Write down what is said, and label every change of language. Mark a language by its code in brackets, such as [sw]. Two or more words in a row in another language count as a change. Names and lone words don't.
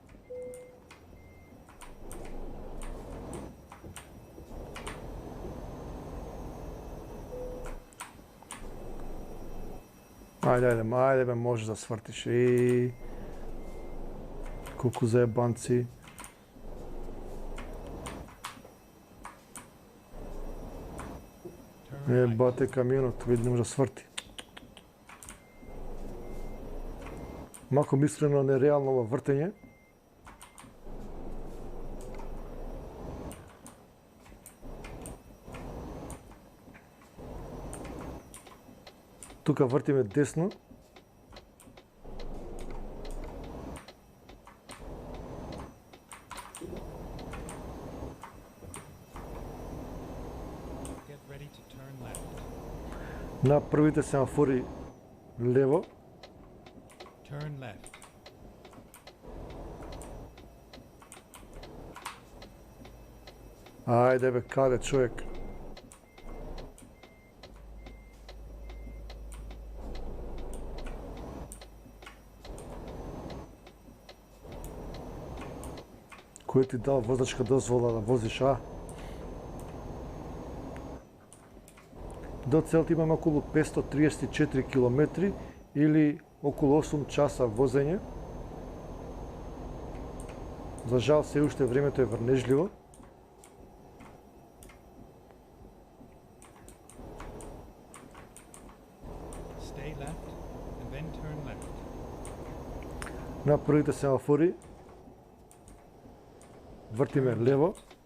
[mk] Ајде бе, може да свртиш. Колку заебанци. [en] Turn right. [mk] Бате камионот, види не може да сврти. Малко мислено нереално ова вртење. Тука вртиме десно. [en] Get ready to turn left. [mk] На првите семафори лево. [en] Turn left. [mk] Ајде бе, каде човек? Кој ти дал возачка дозвола да возиш, До целта имаме околу 534 километри или околу 8 часа возење. За жал, се уште времето е врнежливо. [en] Stay left and then turn left. [mk] На првите семафори вртиме лево.